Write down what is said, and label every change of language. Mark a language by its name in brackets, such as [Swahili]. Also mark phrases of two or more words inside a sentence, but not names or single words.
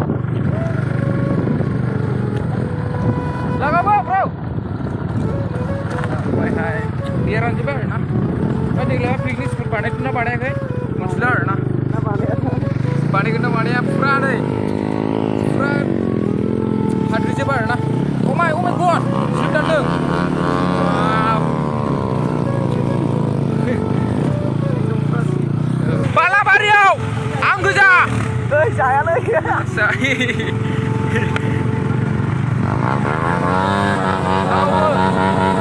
[Bodo] लागाबो ब्र' ओमफ्रायहाय दैया रानजोब्बाय आरोना ओमफ्राय देग्लाय पिकनिक स्पट बानायदोंना बानायाखै मोनथिला आरोना बानायगोन ना बानाया फुरा नै फुरा हाद्रिजोब आरोना [English] Oh my god slip [Bodo] दानदों बालाबारियाव आं गोजा जायालै जायो